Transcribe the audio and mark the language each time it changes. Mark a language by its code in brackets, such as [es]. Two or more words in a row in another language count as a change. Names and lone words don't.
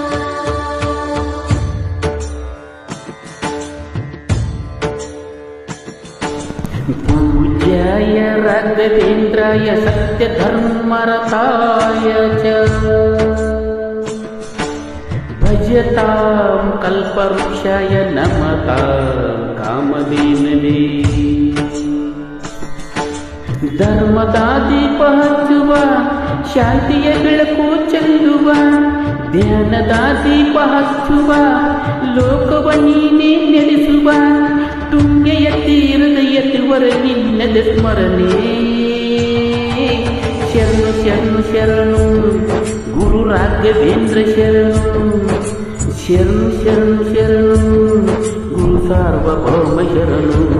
[sa] पूज्याय राघवेन्द्राय सत्यधर्मरताय च भजतां कल्पवृक्षाय नमतां कामधेनवे। [kn] ಧರ್ಮದ ದೀಪ ಹಚ್ಚುವ ಶಾಂತಿಯ ಬೆಳಕು ಚೆಲ್ಲುವ ಧ್ಯಾನದ ದೀಪ ಹಚ್ಚುವ ಲೋಕವ ನೀನೇ ನಡೆಸುವ ತುಂಗೆಯ ತೀರದ ಎತ್ತುವರ ನಿನ್ನದ ಸ್ಮರಣೆ ಶರಣು ಶರಣು ಶರಣು ಗುರು ರಾಘವೇಂದ್ರ ಶರಣು ಶರಣು ಶರಣು ಶರಣು ಗುರು ಸಾರ್ವಭೌಮ ಶರಣು।